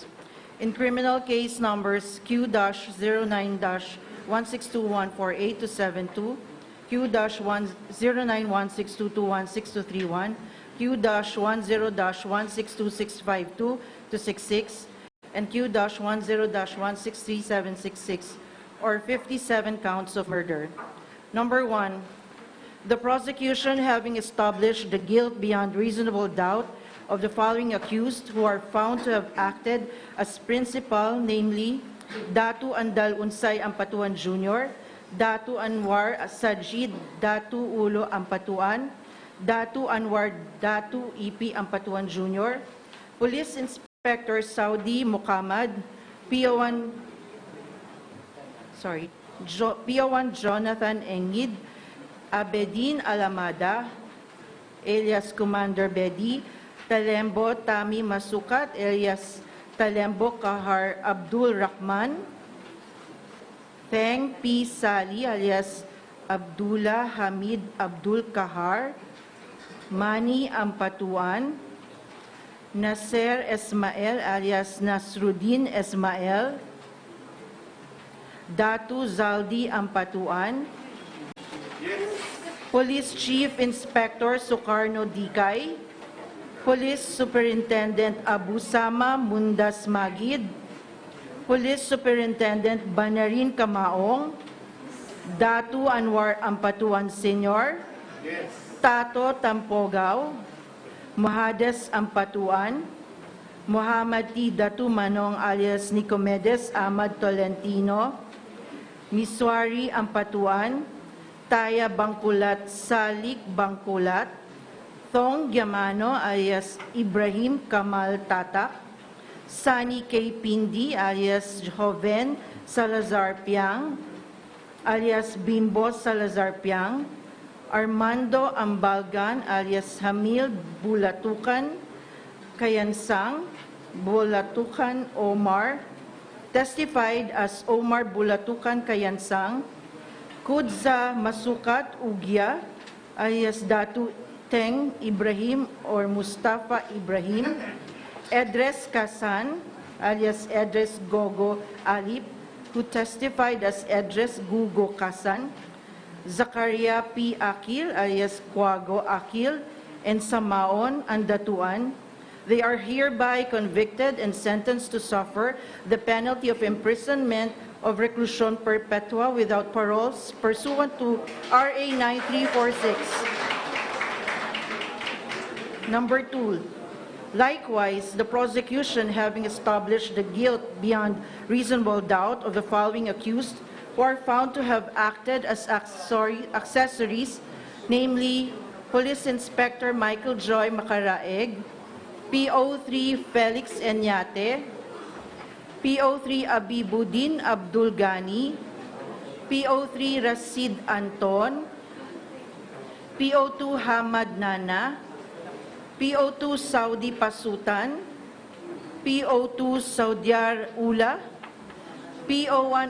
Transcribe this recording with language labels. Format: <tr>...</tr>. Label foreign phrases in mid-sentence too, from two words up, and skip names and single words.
<en>In criminal case numbers Q-09-162148272, Q-09-162216231, Q-10-1626252-66, and Q-10-1637766, or 57 counts of murder. Number 1, the prosecution having established the guilt beyond reasonable doubt of the following accused who are found to have acted as principal, namely Datu Andal Unsay Ampatuan Jr., Datu Anwar Sajid Datu Ulo Ampatuan, Datu Anwar Datu Ipi Ampatuan Jr., Police Inspector Saudi Muhammad, PO1 Jonathan Engid, Abedin Alamada, alias Commander Bedi, Talembo Tami Masukat, alias Talembo Kahar Abdul Rahman, Theng P. Sali, alias Abdullah Hamid Abdul Kahar, Mani Ampatuan, Nasser Esmael, alias Nasruddin Esmael, Datu Zaldi Ampatuan, Police Chief Inspector Sukarno Dikay, Police Superintendent Abu Sama Mundas Magid, Police Superintendent Banarin Kamaong, Datu Anwar Ampatuan Sr., Tato Tampogaw, Mohades Ampatuan, Muhammad T. Datu Manong alias Nicomedes Ahmad Tolentino, Miswari Ampatuan, Taya Bangkulat Salik Bangkulat, Thong Yamano alias Ibrahim Kamal Tatak, Sani K. Pindi alias Joven Salazar Piang, alias Bimbo Salazar Piang, Armando Ambalgan alias Hamil Bulatukan Kayansang, Bulatukan Omar, testified as Omar Bulatukan Kayansang, Kudza Masukat Ugya alias Datu Teng Ibrahim or Mustafa Ibrahim, Edres Kasan alias Edres Gogo Alip, who testified as Edres Gugo Kasan, Zakaria P. Akil alias Quago Akil, and Samaon Andatuan. They are hereby convicted and sentenced to suffer the penalty of imprisonment of</en> <es>reclusion perpetua</es> <en>without paroles pursuant to RA 9346. Number 2, likewise, the prosecution having established the guilt beyond reasonable doubt of the following accused who are found to have acted as accessories, namely Police Inspector Michael Joy Macaraeg, PO3 Felix Enyate, PO3 Abibuddin Abdul Ghani, PO3 Rasid Anton, PO2 Hamad Nana, PO2 Saudi Pasutan, PO2 Saudiar Ula, PO1</en>